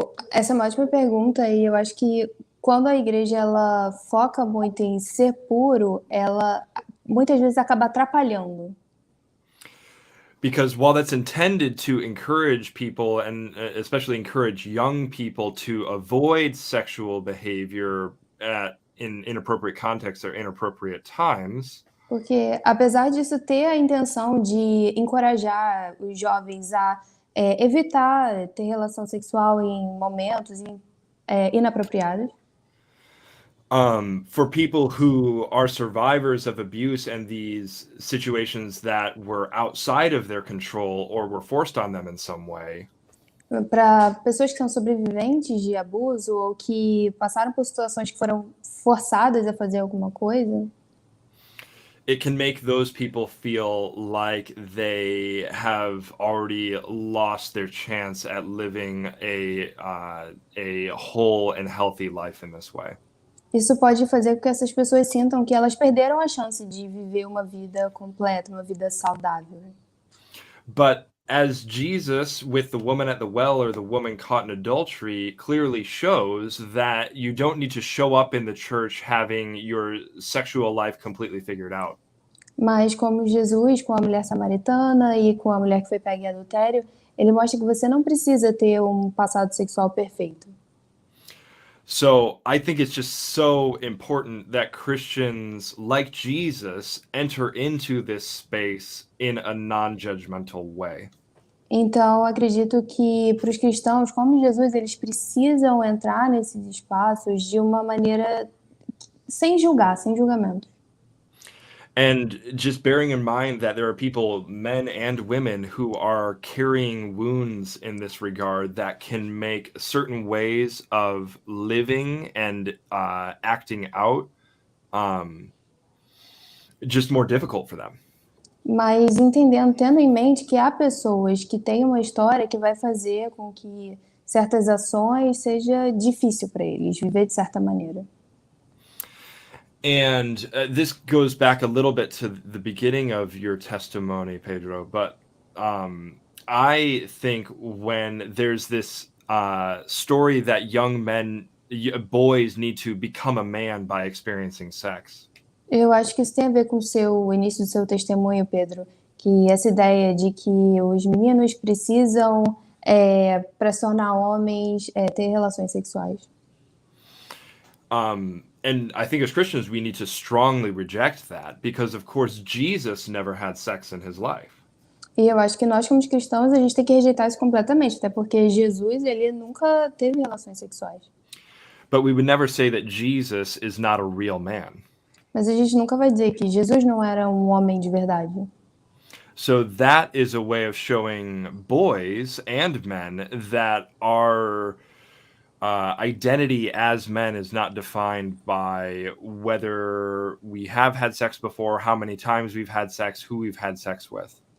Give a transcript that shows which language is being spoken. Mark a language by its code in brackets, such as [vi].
[pt] Essa é uma ótima pergunta e eu acho que quando a igreja ela foca muito em ser puro, ela muitas vezes acaba atrapalhando. [en] Because while that's intended to encourage people, and especially encourage young people to avoid sexual behavior in inappropriate contexts or inappropriate times, [pt] Porque, apesar disso ter a intenção de encorajar os jovens a evitar ter relação sexual em momentos inapropriados, [en] for people who are survivors of abuse and these situations that were outside of their control or were forced on them in some way, [pt] para pessoas que são sobreviventes de abuso ou que passaram por situações que foram forçadas a fazer alguma coisa, [en] it can make those people feel like they have already lost their chance at living a whole and healthy life in this way. [pt] isso pode fazer com que essas pessoas sintam que elas perderam a chance de viver uma vida completa, uma vida saudável. [en] But as Jesus, with the woman at the well or the woman caught in adultery, clearly shows that you don't need to show up in the church having your sexual life completely figured out. [pt] Mas como Jesus, com a mulher samaritana e com a mulher que foi pega em adultério, ele mostra que você não precisa ter um passado sexual perfeito. [en] So I think it's just so important that Christians like Jesus enter into this space in a non-judgmental way. [pt] Então, acredito que para os cristãos, como Jesus, eles precisam entrar nesses espaços de uma maneira sem julgar, sem julgamento. [en] And just bearing in mind that there are people, men and women, who are carrying wounds in this regard that can make certain ways of living and acting out just more difficult for them. [pt] Mas tendo em mente que há pessoas que têm uma história que vai fazer com que certas ações seja difícil para eles viver de certa maneira. [en] And this goes back a little bit to the beginning of your testimony, Pedro, but I think when there's this story that young boys need to become a man by experiencing sex. [pt] Eu acho que isso tem a ver com o início do seu testemunho, Pedro, que essa ideia de que os meninos precisam, para se tornar homens, ter relações sexuais. [en] And I think as Christians, we need to strongly reject that because, of course, Jesus never had sex in his life. [pt] E eu acho que nós, como cristãos, a gente tem que rejeitar isso completamente, até porque Jesus, ele nunca teve relações sexuais. [en] But we would never say that Jesus is not a real man. [pt] Mas a gente nunca vai dizer que Jesus não era um homem de verdade. [en] So that is a way of showing boys and men that our identity as men is not defined by whether we have had sex before, how many times we've had sex, who we've had sex with.